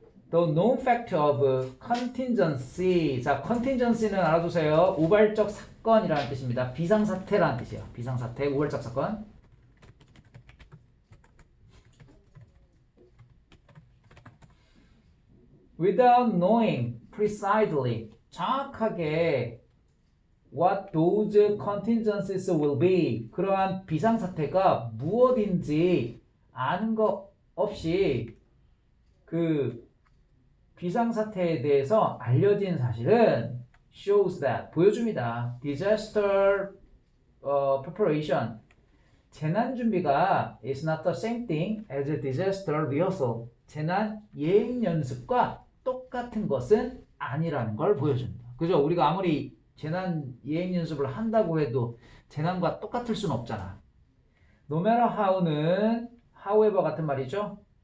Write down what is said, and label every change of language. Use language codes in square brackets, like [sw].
[en] The known factor of contingency. [ko] 자, contingency는 알아두세요. 우발적 사건이라는 뜻입니다. 비상사태라는 뜻이에요. 비상사태, 우발적 사건. [en] Without knowing precisely, [ko] 정확하게 [en] what those contingencies will be, [ko] 그러한 비상사태가 무엇인지 아는 것 없이 그 비상사태에 대해서 알려진 사실은 [en] shows that, [ko] 보여줍니다. [en] Disaster preparation, [ko] 재난준비가 [en] is not the same thing as a disaster rehearsal. [ko] 재난 예행 연습과 똑같은 것은 아니라는 걸 보여줍니다. 그죠? 우리가 아무리 재난 예행 연습을 한다고 해도 재난과 똑같을 수는 없잖아. No matter how는 however 같은 말이죠.